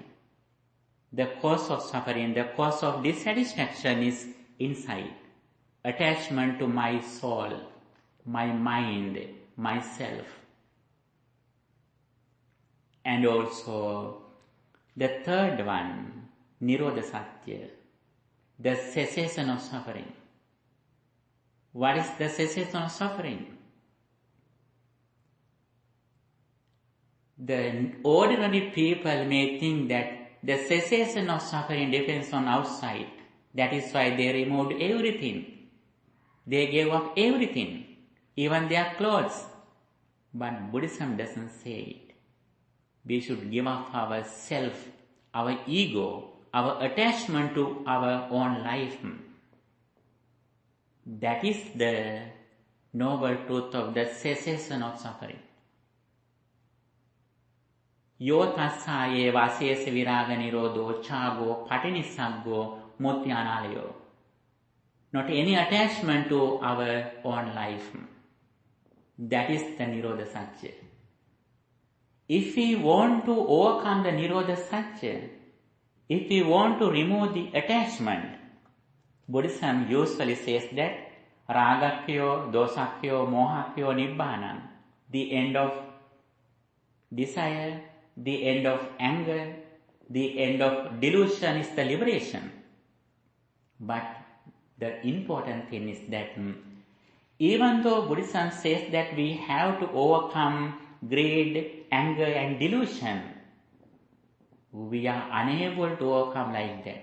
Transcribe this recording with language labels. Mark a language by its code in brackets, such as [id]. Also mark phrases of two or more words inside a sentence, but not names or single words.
[en] The cause of suffering, the cause of dissatisfaction is inside. Attachment to my soul, my mind, myself. And also the third one, [pi] nirodha satya, [en] the cessation of suffering. What is the cessation of suffering? The ordinary people may think that the cessation of suffering depends on outside. That is why they removed everything. They gave up everything, even their clothes. But Buddhism doesn't say it. We should give up our self, our ego, our attachment to our own life. That is the noble truth of the cessation of suffering. [pi] Yo tassa eva asesa viraga nirodho chago patinissaggo mutyanalayo. [en] Not any attachment to our own life. That is the [pi] nirodha satya. [en] If we want to overcome the [pi] nirodha satya, [en] If we want to remove the attachment, Buddhism usually says that [pi] ragakyo, dosakyo, mohakyo, nibbana, [en] the end of desire, the end of anger, the end of delusion is the liberation. But the important thing is that even though Buddhism says that we have to overcome greed, anger and delusion, we are unable to overcome like that.